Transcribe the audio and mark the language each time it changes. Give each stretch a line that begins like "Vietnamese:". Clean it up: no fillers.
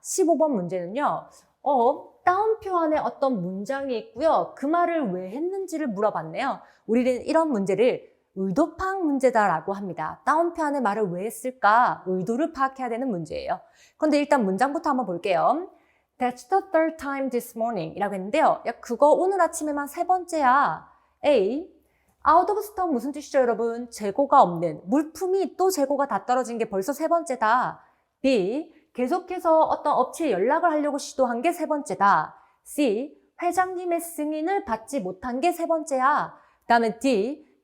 Korean: 15번 문제는요. 따옴표 안에 어떤 문장이 있고요. 그 말을 왜 했는지를 물어봤네요. 우리는 이런 문제를 의도 파악 문제다라고 합니다. 따옴표 안에 말을 왜 했을까? 의도를 파악해야 되는 문제예요. 그런데 일단 문장부터 한번 볼게요.
English: That's the third time this morning
Korean: 이라고 했는데요. 야, 그거 오늘 아침에만 세 번째야. A.
English: Out of stock
Korean: 무슨 뜻이죠, 여러분? 재고가 없는. 물품이 또 재고가 다 떨어진 게 벌써 세 번째다. B. 계속해서 어떤 업체에 연락을 하려고 시도한 게 세 번째다. C. 회장님의 승인을 받지 못한 게 세 번째야. 그다음에 D.